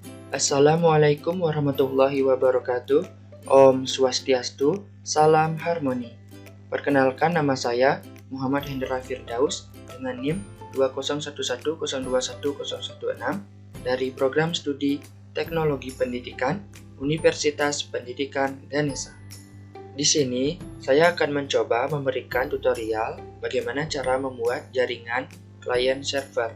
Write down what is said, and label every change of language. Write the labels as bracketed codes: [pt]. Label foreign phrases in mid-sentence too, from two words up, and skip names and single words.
[ar] السلام عليكم ورحمة الله وبركاته. [id] Om Swastiastu, salam harmoni. Perkenalkan, nama saya Muhammad Hendra Firdaus dengan NIM 20110210116 dari Program Studi Teknologi Pendidikan Universitas Pendidikan Ganesha. Di sini, saya akan mencoba memberikan tutorial bagaimana cara membuat jaringan client server.